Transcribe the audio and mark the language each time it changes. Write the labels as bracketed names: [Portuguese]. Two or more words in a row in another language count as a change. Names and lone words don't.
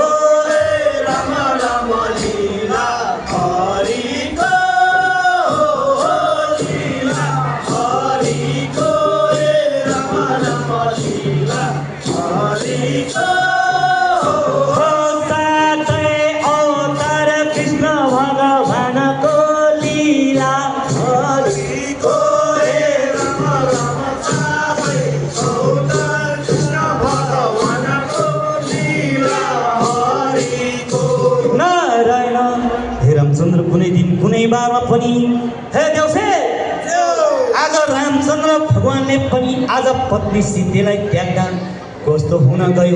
[Nepali] राम राम लीला हरिको लीला हरिको राम राम लीला हरिको साथै अवतार कृष्ण भगवानको लीला हरिको राम राम साथै अवतार कृष्ण भगवानको लीला हरिको नारायण हे रामचन्द्र कुनै दिन कुनै बारमा पनि हे देउसे आज रामचन्द्र भगवानले पनि आज पत्नी सीतेलाई त्याग्दा कस्तो हुन गयो